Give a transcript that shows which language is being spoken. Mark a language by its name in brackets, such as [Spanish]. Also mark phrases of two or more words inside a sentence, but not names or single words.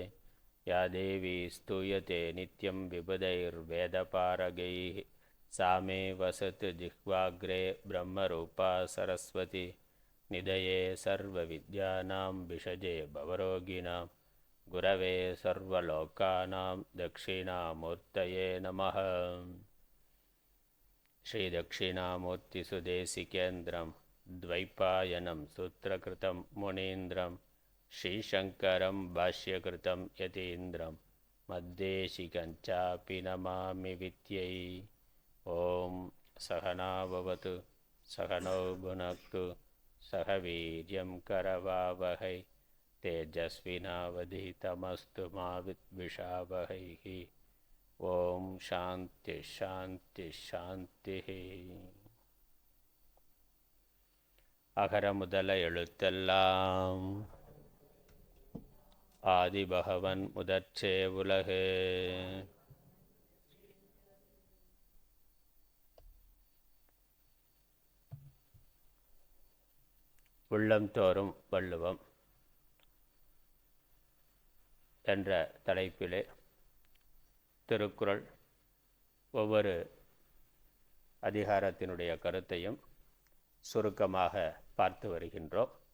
[Sanskrit] या देवी स्तूयते नित्यं विबुधैर्वेदपारगैः सामे वसतु जिह्वाग्रे ब्रह्मरूपा सरस्वती. निधये सर्व विद्यानां भिषजे भवरोगिणां गुरवे सर्वलोकानां दक्षिणामूर्तये नमः. श्रीदक्षिणामूर्तिसुदेशिकेन्द्रं द्वैपायनं सूत्रकृतं मुनीन्द्रं श्रीशङ्करं भाष्यकृतं यतीन्द्रं मद्देशिकञ्चापि नमामि विद्यै. ॐ सहना भवतु सहनौ भुनक्तु सह वीर्यं करवावहै तेजस्विनावधीतमस्तु मा विद्विषावहैः. ॐ शान्ति शान्ति शान्ति. [Tamil] அகர முதல எழுத்தெல்லாம் ஆதிபகவன் முதற்றே உலகு. உள்ளம் தோறும் வள்ளுவம் என்ற தலைப்பிலே திருக்குறள் ஒவ்வொரு அதிகாரத்தினுடைய கருத்தையும் சுருக்கமாக பார்த்து வருகின்றோம்.